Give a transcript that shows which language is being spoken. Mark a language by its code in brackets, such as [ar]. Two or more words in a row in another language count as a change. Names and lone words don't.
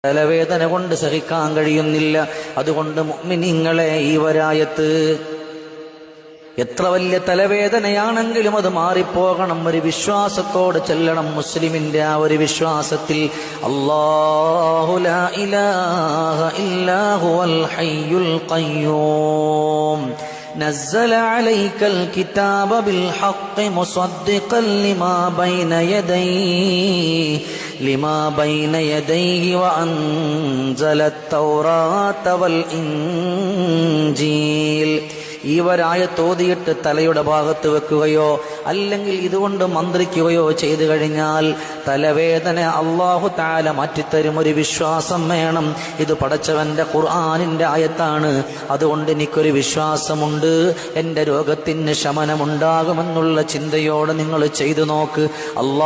[ml] തലവേദന കൊണ്ട് സഹിക്കാൻ കഴിയുന്നില്ല. അതുകൊണ്ട് മുഅ്മിനീങ്ങളെ, ഈ വരായത്ത് എത്ര വലിയ തലവേദനയാണെങ്കിലും അത് മാറിപ്പോകണം. ഒരു വിശ്വാസത്തോടെ ചെല്ലണം. മുസ്ലിമിന്റെ ആ ഒരു വിശ്വാസത്തിൽ [ar] الله لا إله إلا هو الحي القيوم نزل عليك الكتاب بالحق مصدقا لما بين يديه وأنزل التوراة والإنجيل. [ml] ഈ വരായത്തോതിയിട്ട് തലയുടെ ഭാഗത്ത് വെക്കുകയോ അല്ലെങ്കിൽ ഇതുകൊണ്ട് മന്ത്രിക്കുകയോ ചെയ്തു കഴിഞ്ഞാൽ തലവേദന [ar] الله تعالى [ml] മാറ്റിത്തരും. ഒരു വിശ്വാസം വേണം. ഇത് പടച്ചവന്റെ ഖുർആനിന്റെ ആയത്താണ്. അതുകൊണ്ട് എനിക്കൊരു വിശ്വാസമുണ്ട്, എന്റെ രോഗത്തിന് ശമനമുണ്ടാകുമെന്നുള്ള ചിന്തയോടെ നിങ്ങൾ ചെയ്തു നോക്ക്.